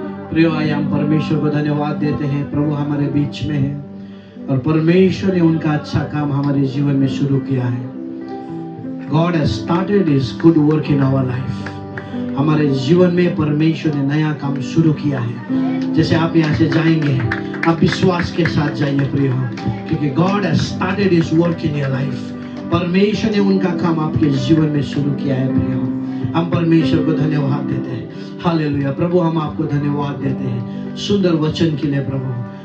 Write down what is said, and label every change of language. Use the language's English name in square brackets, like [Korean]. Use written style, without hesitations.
[Hindi] प्रिय आइए हम परमेश्वर को धन्यवाद देते हैं। प्रभु हमारे बीच में है और परमेश्वर ने उनका अच्छा काम हमारे जीवन में शुरू किया है। [English] God has started His good work in our life. [Hindi] हमारे जीवन में परमेश्वर ने नया काम शुरू किया है। जैसे आप यहाँ से जाएंगे, आप विश्वास के साथ जाइए प्रिय, क्योंकि [English] God has started His work in your life. [Hindi] परमेश्वर ने उनका काम आपके जीवन में शुरू किया है प्रिय। हम परमेश्वर को धन्यवाद देते हैं। हालेलुया। प्रभु हम आपको धन्यवाद देते हैं सुंदर वचन के लिए प्रभु।